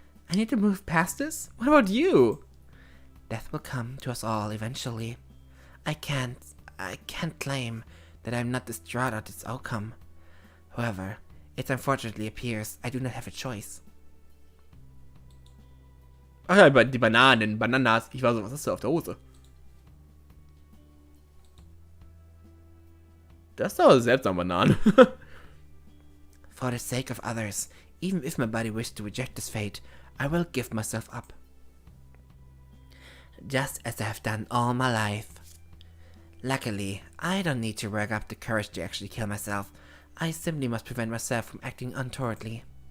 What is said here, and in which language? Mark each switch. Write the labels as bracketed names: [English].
[English] I need to move past this? What about you? Death will come to us all eventually. I can't claim that I'm not distraught at its outcome. However, it unfortunately appears I do not have a choice. [German] Ach ja, die Bananas. Ich war so, was ist da auf der Hose? Das ist doch seltsam, Bananen. [English] For the sake of others, even if my body wished to reject this fate, I will give myself up. Just as I have done all my life. Luckily, I don't need to work up the courage to actually kill myself. I simply must prevent myself from acting untowardly.